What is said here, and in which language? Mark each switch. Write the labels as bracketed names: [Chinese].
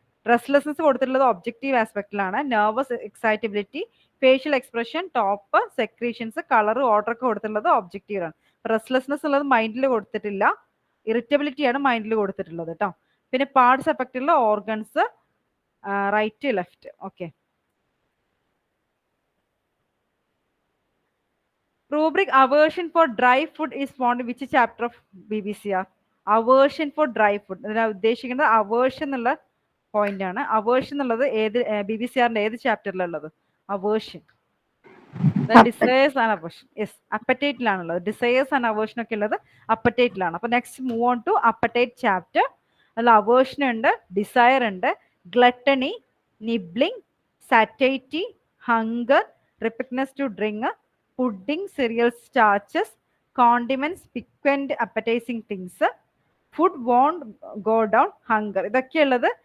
[Malayalam] Restlessness കൊടുത്തിട്ടുള്ളത് objective ആസ്പെക്റ്റിലാണ്. Nervous, excitability, facial expression, top, secretions, colour, order ഒക്കെ കൊടുത്തിട്ടുള്ളത് ഒബ്ജക്റ്റീവാണ്. Restlessness ഉള്ളത് മൈൻഡിൽ കൊടുത്തിട്ടില്ല. ഇറിറ്റബിലിറ്റിയാണ് മൈൻഡിൽ കൊടുത്തിട്ടുള്ളത് കേട്ടോ. പിന്നെ parts എഫക്റ്റുള്ള organs, right, left. Okay. [English] Rubric aversion for dry food is found in which chapter of BBCR? Aversion for dry food. [Malayalam] അതിനാ ഉദ്ദേശിക്കുന്നത് aversion എന്നുള്ള പോയിന്റ് ആണ്. aversion എന്നുള്ളത് ഏത് BBCRന്റെ ഏത് ചാപ്റ്ററിലുള്ളത്? aversion. Desires and aversion. Yes, അപ്പറ്റൈറ്റിലാണുള്ളത്. Desires and aversion ഒക്കെ ഉള്ളത് അപ്പറ്റൈറ്റിലാണ്. അപ്പൊ next move on to apatite chapter. അതിൽ അവേർഷൻ ഉണ്ട്, ഡിസയർ ഉണ്ട്, ഗ്ലട്ടണി, nibbling, സാറ്റൈറ്റി, hunger, റിപ്പഗ്നസ് to drink, pudding, [English] cereal starches, condiments, piquant appetizing things, food won't go down, hunger. [Malayalam] ഇതൊക്കെയുള്ളത്